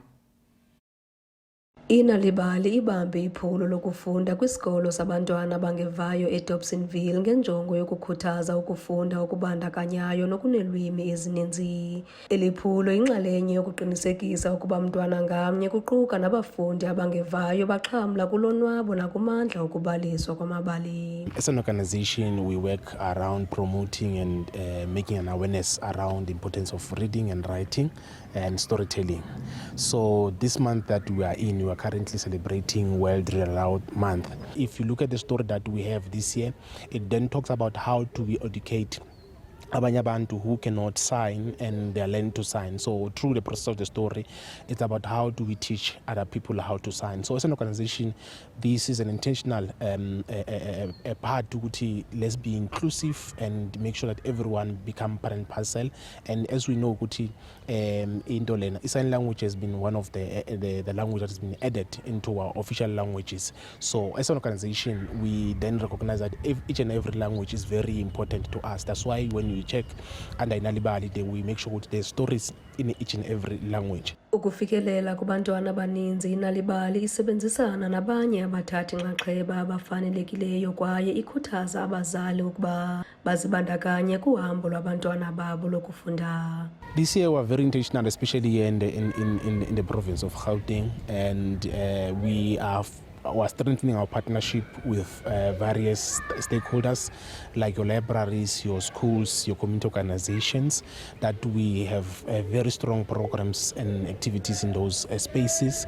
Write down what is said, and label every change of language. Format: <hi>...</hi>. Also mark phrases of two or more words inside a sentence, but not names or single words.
<xh>Inalibali ibambe iphulo lokufunda kwisikolo sabantwana abangevayo eDobsonville ngenjongo yokukhuthaza ukufunda okubandakanyayo nokuneelwimi ezininzi. Eli phulo inxalenye yokuqinisekisa ukuba mntwana ngamnye kuquka nabafundi abangevayo baxhamla kulonwabo nakumandla okubaliswa kwamabali.</xh> <en>As an organization, we work around promoting and making an awareness around the importance of reading and writing and storytelling. So this month that we are in, we are currently celebrating World Read Aloud Month. If you look at the story that we have this year, it then talks about how to educate</en> <xh>abanye abantu</xh> <en>who cannot sign and they learn to sign. So through the process of the story, it's about how do we teach other people how to sign. So as an organization, this is an intentional a part to let's be inclusive and make sure that everyone become part and parcel. And as we know, Indolena, sign language has been one of the language that has been added into our official languages. So as an organization, we then recognize that each and every language is very important to us. That's why when we check under inalibali, we make sure that there's stories in each and every language.</en> <xh>Ukufikelela kubantwana abaninzi, inalibali isebenzisana nabanye abathathi nxaxheba abafanelekileyo kwaye ikhuthaza abazali ukuba bazibandakanye kuhambo lwabantwana babo lokufunda.</xh> <en>This year we're very intentional, especially here in the province of Gauteng, and we are strengthening our partnership with various stakeholders like your libraries, your schools, your community organizations, that we have very strong programs and activities in those spaces.</en>